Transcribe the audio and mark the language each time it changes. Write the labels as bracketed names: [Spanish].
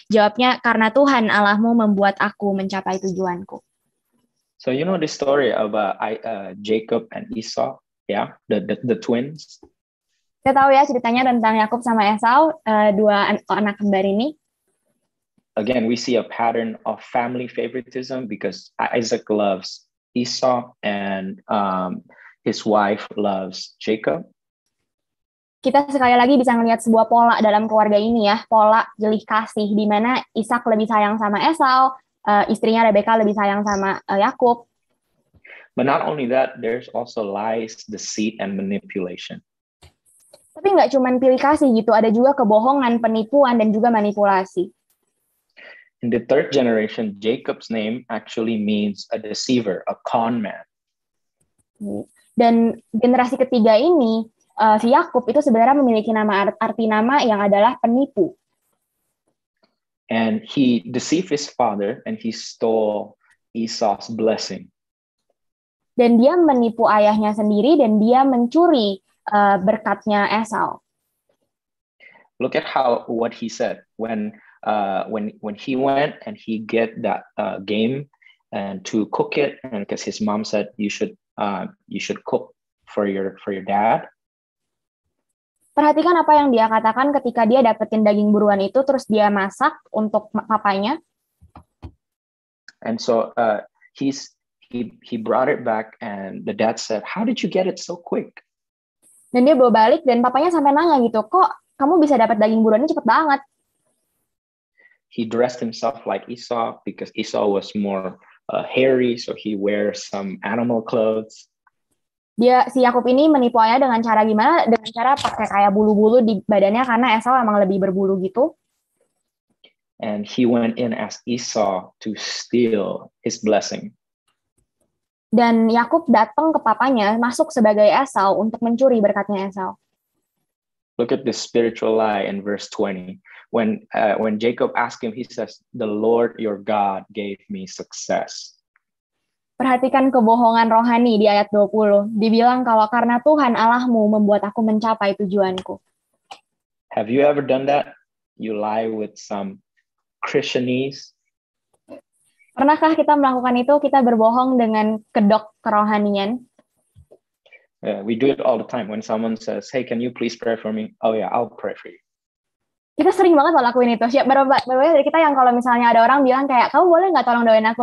[Indonesian] Jawabnya, "Karena Tuhan Allahmu membuat aku mencapai tujuanku." [English] So you know the story about Jacob and Esau, yeah, the twins. [Indonesian] Kita tahu ya ceritanya tentang Yakub sama Esau, dua anak kembar ini. [English] Again, we see a pattern of family favoritism because Isaac loves Esau and his wife loves Jacob. [Indonesian] Kita sekali lagi bisa melihat sebuah pola dalam keluarga ini ya, pola pilih kasih, di mana Ishak lebih sayang sama Esau, istrinya Rebeka lebih sayang sama Yakub. [English] But not only that, there's also lies, deceit, and manipulation. [Indonesian] Tapi nggak cuma pilih kasih gitu, ada juga kebohongan, penipuan, dan juga manipulasi. [English] In the third generation, Jacob's name actually means a deceiver, a con man. [Indonesian] Dan generasi ketiga ini, si Yakub itu sebenarnya memiliki arti nama yang adalah penipu. [English] And he deceived his father and he stole Esau's blessing. [Indonesian] Dan dia menipu ayahnya sendiri dan dia mencuri berkatnya Esau. [English] Look at what he said when he went and he get that game and to cook it, and because his mom said you should cook for your dad. [Indonesian] Perhatikan apa yang dia katakan ketika dia dapetin daging buruan itu, terus dia masak untuk papanya. [English] And so he brought it back, and the dad said, "How did you get it so quick?" [Indonesian] Dan dia bawa balik, dan papanya sampai nanya gitu, "Kok kamu bisa dapat daging buruannya cepet banget?" [English] He dressed himself like Esau because Esau was more hairy, so he wears some animal clothes. [Indonesian] Si Yakub ini menipu ayah dengan cara gimana? Dengan cara pakai kayak bulu-bulu di badannya karena Esau emang lebih berbulu gitu. [English] And he went in as Esau to steal his blessing. [Indonesian] Dan Yakub datang ke papanya, masuk sebagai Esau untuk mencuri berkatnya Esau. [English] Look at this spiritual lie in verse 20. When Jacob asked him, he says, "The Lord your God gave me success." [Indonesian] Perhatikan kebohongan rohani di ayat 20. Dibilang kalau karena Tuhan Allahmu membuat aku mencapai tujuanku. [English] Have you ever done that? You lie with some Christianese? [Indonesian] Pernahkah kita melakukan itu, kita berbohong dengan kedok kerohanian? [English] We do it all the time when someone says, "Hey, can you please pray for me?" Oh yeah, I'll pray for you. [Indonesian] Kita sering banget loh lakuin itu. Beberapa dari kita yang kalau misalnya ada orang bilang kayak, kamu boleh nggak tolong doain aku?